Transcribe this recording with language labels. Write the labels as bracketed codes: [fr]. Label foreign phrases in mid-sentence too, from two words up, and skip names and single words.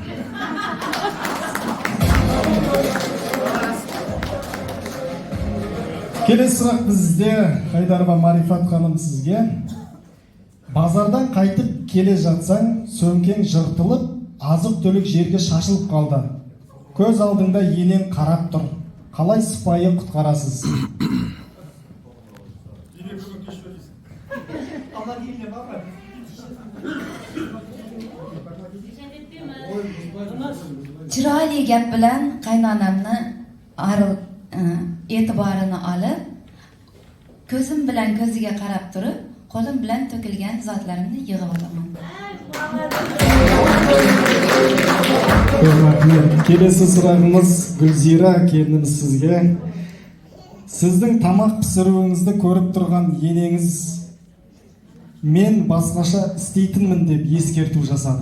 [kk] Келесі сұрақ бізде Хайдарова Марифат ханым сізге: базардан қайтып келе жатсаң, сөмкең жыртылып, азық-түлік жерге шашылып қалды. Көз алдыңда енең қарап тұр. Қалай сыпайы құтқарасыз? [uz] Chiroyli gap bilan qaynonamni e'tiborini olib, ko'zim bilan ko'ziga qarab turib, qo'lim bilan to'kilgan zotlarimni yig'ib olaman. [kk] Келесі сұрағымыз Гүлзира келініміз сізге: сіздің тамақ пісіруіңізді көріп тұрған енеңіз мен басқаша істейтінмін деп ескерту жасады.